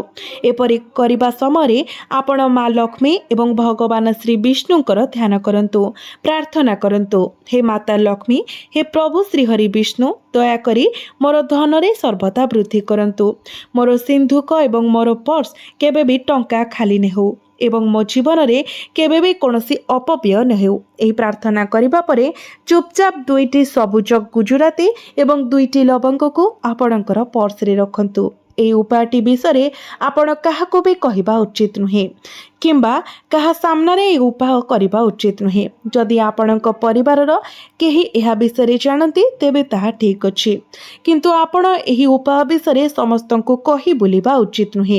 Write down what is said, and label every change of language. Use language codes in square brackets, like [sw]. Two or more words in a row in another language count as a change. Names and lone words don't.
[or] ଏପରି କରିବା ସମୟ ଆପଣ ମା ଲକ୍ଷ୍ମୀ ଏବଂ ଭଗବାନ ଶ୍ରୀ ବିଷ୍ଣୁଙ୍କର ଧ୍ୟାନ କରନ୍ତୁ, ପ୍ରାର୍ଥନା କରନ୍ତୁ। ହେ ମାତା ଲକ୍ଷ୍ମୀ, ହେ ପ୍ରଭୁ ଶ୍ରୀ ହରି ବିଷ୍ଣୁ, ଦୟାକରି ମୋର ଧନରେ ସର୍ବଦା ବୃଦ୍ଧି କରନ୍ତୁ। ମୋର ସିନ୍ଧୁକ ଏବଂ ମୋର ପର୍ସ କେବେ ବି ଟଙ୍କା ଖାଲି ନ ହେଉ ଏବଂ ମୋ ଜୀବନ ରେ କେବେ ବି କୌଣସି ଅପବ୍ୟୟ ନ ହେଉ। ଏହି ପ୍ରାର୍ଥନା କରିବା ପରେ ଚୁପଚାପ 2ଟି ସବୁଜ ଗୁଜୁରାତି ଏବଂ 2ଟି ଲବଙ୍ଗ କୁ ଆପଣଙ୍କର ପର୍ସ ରେ ରଖନ୍ତୁ। ଏହି ଉପାୟଟି ବିଷୟ ଆପଣ କାହାକୁ ବି କହିବା ଉଚିତ ନୁହେଁ କିମ୍ବା କାହା ସାମ୍ନେ ଏହି ଉପାୟ କରିବା ଉଚିତ ନୁହେଁ। ଯଦି ଆପଣଙ୍କ ପରିବାରର କେହି ଏହା ବିଷୟ ଜାଣନ୍ତି ତେବେ ତାହା ଠିକ ଅଛି, କିନ୍ତୁ ଆପଣ ଏହି ଉପାୟ ବିଷୟ ସମସ୍ତଙ୍କୁ କହି ବୁଲିବା ଉଚିତ ନୁହେଁ।